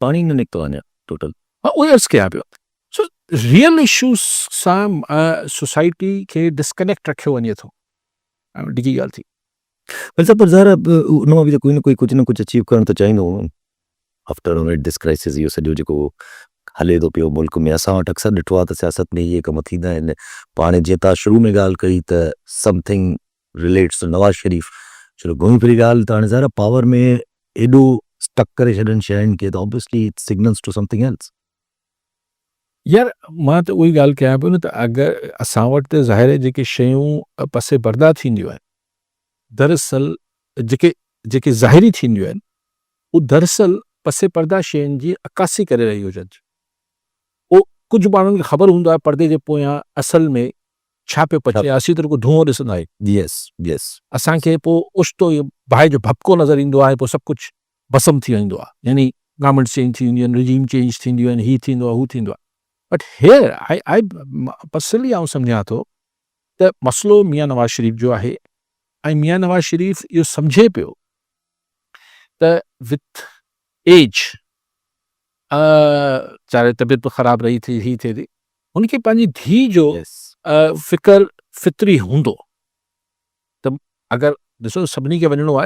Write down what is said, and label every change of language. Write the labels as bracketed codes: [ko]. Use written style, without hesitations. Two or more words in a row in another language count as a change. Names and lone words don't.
[sd] पाणी न निकितो अञा टोटल उहे अर्ज़ु कयां पियो सो [en] real issues [sd] सां सोसाइटी खे डिस्कनेक्ट रखियो वञे थो डिघी ॻाल्हि थी पर ज़ाहिर उन मां बि त कोई न कोई कुझु न कुझु अचीव करणु त चाहींदो [en] after this crisis [sd] इहो सॼो जेको हले थो पियो मुल्क में असां वटि अक्सर ॾिठो आहे त सियासत में इहे कम थींदा आहिनि पाण जीअं तव्हां शुरू में ॻाल्हि कई त [en] something relates to [sd] नवाज़ शरीफ़ चलो घुमी फिरी ॻाल्हि त हाणे ज़ाहिर पावर में एॾो स्टक करे छॾनि शयुनि खे त [en] obviously it signals to something else [sd] यार मां त उही ॻाल्हि कयां पियो न त अगरि असां वटि त ज़ाहिर आहे जेके शयूं पसे पर्दा थींदियूं आहिनि दरअसल जेके ज़ाहिरी थींदियूं आहिनि उहे दरअसल पसे पर्दा शयुनि जी अकासी करे रही हुजनि उहो कुझु माण्हुनि खे ख़बर हूंदो आहे पर्दे जे पोयां असल में छा पियो पचे असीं त रुगो धुओं ॾिसंदा आहियूं [en] yes [sd] असांखे पोइ ओचितो इहो बाहि जो भपको नज़र ईंदो आहे पोइ सभु कुझु भस्म थी वेंदो आहे यानी [en] government change [sd] थींदियूं आहिनि [en] regime change [sd] थींदियूं आहिनि हीअ थींदो आहे हू थींदो आहे [en] but here I personally [sd] आउं सम्झां थो त मसइलो मियां नवाज़ शरीफ़ जो आहे ऐं मियां नवाज़ शरीफ़ इहो सम्झे पियो त [en] with age [sd] चाहे तबियत बि ख़राबु रही थी ही थिए थी हुनखे पंहिंजी धीउ जो फ़िक्र फितरी हूंदो त अगरि ॾिसो सभिनी खे वञिणो आहे